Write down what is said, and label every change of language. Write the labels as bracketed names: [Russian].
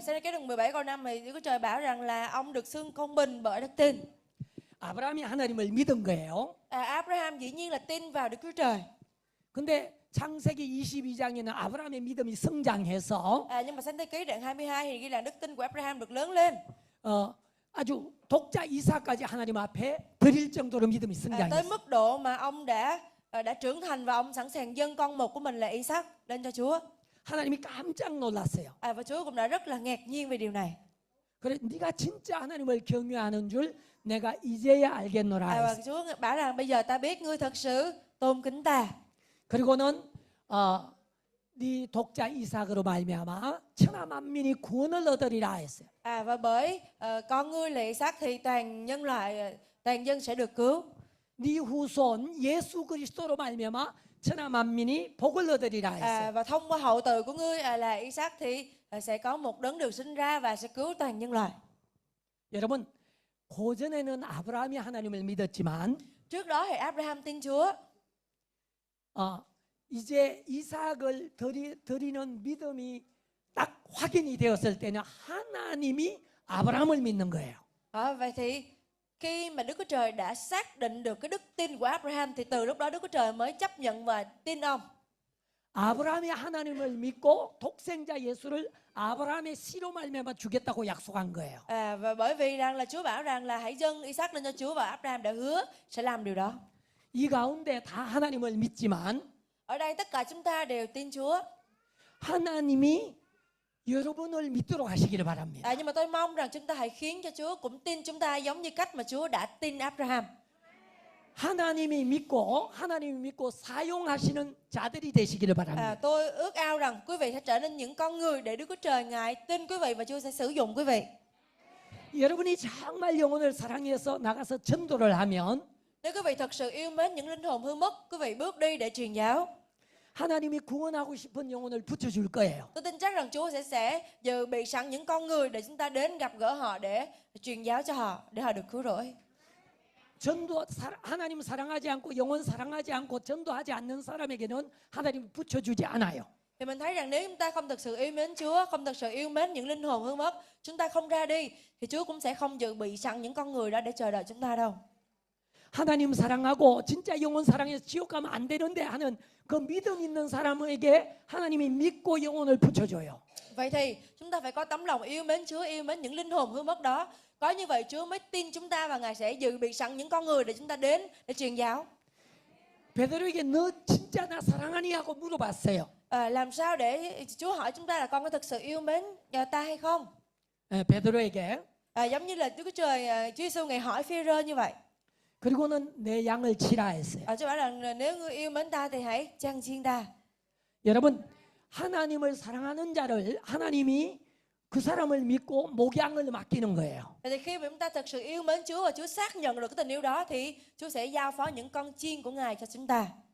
[Vietnamese] Sang cái đoạn 17 câu 5 thì Đức Chúa Trời bảo rằng là ông được xưng công bình bởi đức tin. [Korean] 아브라함이 하나님을 믿은 거예요. [Vietnamese] Abraham dĩ nhiên là tin vào Đức Chúa Trời. [Korean] 근데 창세기 22장에는 아브라함의 믿음이 성장해서 [Vietnamese] Nhưng mà Sang thế ký đoạn 22 thì ghi là đức tin của Abraham được lớn lên. [Korean] 아주 독자 이삭까지 하나님 앞에 드릴 정도로 믿음이 [Vietnamese] Tới [Korean] 성장했어요. [Vietnamese] mức độ mà ông đã trưởng thành và ông sẵn sàng dâng con một của mình là Isaac lên cho Chúa. [Korean] 하나님이 깜짝 놀랐어요. [Vietnamese] Và Chúa cũng đã rất là ngạc nhiên về điều này. [Korean] 그래 네가 진짜 하나님을 경외하는 줄 내가 이제야 알겠노라. [Vietnamese] Và Chúa bảo rằng bây giờ ta biết ngươi thật sự tôn kính ta. [Korean] 그리고는 네 독자 이삭으로 말미암아 천하 만민이 구원을 얻으리라 했어요. [Vietnamese] Và bởi con ngươi là Isaac thì toàn nhân loại, toàn dân sẽ được cứu. [Korean] 네 후손 예수 그리스도로 말미암아 천하 만민이 복을 얻으리라 했어요. [Vietnamese] Và thông qua hậu từ của ngươi là Isaac thì sẽ có một đấng được sinh ra và sẽ cứu toàn nhân loại. [Korean] 여러분 고전에는 아브라함이 하나님을 믿었지만 [Vietnamese] Trước đó thì Abraham tin Chúa. [Korean] 이제 이삭을 드리는 믿음이 딱 확인이 되었을 때는 하나님이 아브라함을 믿는 거예요. [Vietnamese] Vậy thì khi mà Đức Chúa Trời đã xác định được cái đức tin của Abraham thì từ lúc đó Đức Chúa Trời mới chấp nhận và tin ông. [Korean] 아브라함이 하나님을 믿고 독생자 예수를 아브라함의 씨로 말미암아 주겠다고 약속한 거예요. [Vietnamese] Và bởi vì rằng là Chúa bảo rằng là hãy dâng Isaac lên cho Chúa và Abraham đã hứa sẽ làm điều đó. [Korean] 이 가운데 다 하나님을 믿지만 [Vietnamese] Ở đây tất cả chúng ta đều tin Chúa. [Korean] 하나님이 여러분을 믿도록 하시기를 바랍니다. [Vietnamese] Nhưng mà tôi mong rằng chúng ta hãy khiến cho Chúa cũng tin chúng ta giống như cách mà Chúa đã tin Abraham. [Korean] 하나님이 믿고 사용하시는 자들이 되시기를 바랍니다. [Vietnamese] Tôi ước ao rằng quý vị sẽ trở nên những con người để Đức Chúa Trời Ngài tin quý vị và Chúa sẽ sử dụng quý vị. [Korean] 여러분이 정말 영혼을 사랑해서 나가서 전도를 하면 [Vietnamese] Nếu quý vị thật sự yêu mến những linh hồn hư mất, quý vị bước đi để truyền giáo. [Korean] 하나님이 구원하고 싶은 영혼을 붙여줄 거예요. [Vietnamese] Tôi tin chắc rằng Chúa sẽ dự bị sẵn những con người để chúng ta đến gặp gỡ họ để truyền giáo cho họ, để họ được cứu rỗi. [Korean] 하나님 사랑하지 않고 영혼 사랑하지 않고 전도하지 않는 사람에게는 하나님 붙여주지 않아요. [Vietnamese] Thì mình thấy rằng nếu chúng ta không thực sự yêu mến Chúa, không thực sự yêu mến những linh hồn hư mất, chúng ta không ra đi thì Chúa cũng sẽ không dự bị sẵn những con người đó để chờ đợi chúng ta đâu. [Korean] 하나님 사랑하고 진짜 영혼 사랑해서 지옥 가면 안 되는데 하는 그 믿음 있는 사람에게 하나님이 믿고 영혼을 붙여줘요. [Vietnamese] Vậy thì chúng ta phải có tấm lòng yêu mến Chúa, yêu mến những linh hồn hư mất đó. Có như vậy Chúa mới tin chúng ta và Ngài sẽ dự bị sẵn những con người để chúng ta đến để truyền giáo. [Korean] 베드로에게 너 진짜 나 사랑하니 하고 물어봤어요. [Vietnamese] Làm sao để Chúa hỏi chúng ta là con có thực sự yêu mến ta hay không? [Korean] 베드로에게 [Vietnamese] Giống như là Đức Chúa Trời, Chúa Giêsu Ngài hỏi Phi-rơ như vậy. [Korean] 그리고는 내 양을 치라 했어요. [Vietnamese] Chúa bảo rằng nếu ngươi yêu mến ta thì hãy chăn chiên ta. [Korean] 여러분 하나님을 사랑하는 자를 하나님이 그 사람을 믿고 목양을 맡기는 거예요. [Vietnamese] Thì khi mà chúng ta thật sự yêu mến Chúa và Chúa xác nhận được cái tình yêu đó thì Chúa sẽ giao phó những con chiên của Ngài cho chúng ta.